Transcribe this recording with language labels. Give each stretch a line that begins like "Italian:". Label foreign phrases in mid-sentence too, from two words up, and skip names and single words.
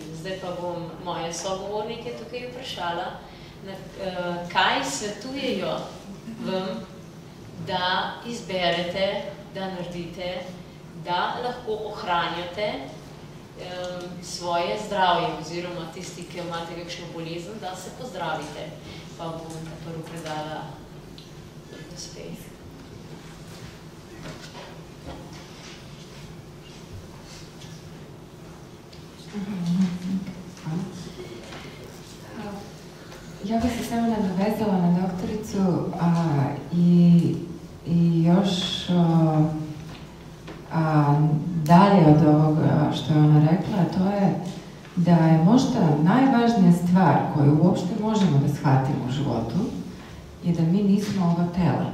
Slovenian: Zdaj pa bom moje sogovornike tukaj vprašala, kaj svetujejo vam, da izberete, da naredite, da lahko ohranjate svoje zdravje, oziroma tisti, ki imate kakšno bolezen, da se pozdravite. Pa bom prvo predala
English: the space.
Serbian: Ja bih se samo nadovezala na doktoricu i još dalje od ovoga što je ona rekla, to je da je možda najvažnija stvar koju uopšte možemo da shvatimo u životu je da mi nismo ova tela.